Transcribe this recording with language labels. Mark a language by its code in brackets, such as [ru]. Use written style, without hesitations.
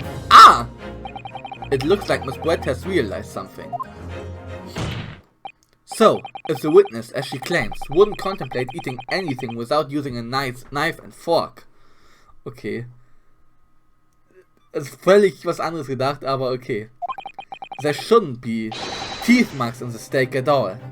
[en] Ah! It looks like Miss Brett has realized something. So, if the witness, as she claims, wouldn't contemplate eating anything without using a knife and fork. Okay. [de] Ist völlig was anderes gedacht, aber okay. [en] There shouldn't be teeth marks in the steak at all.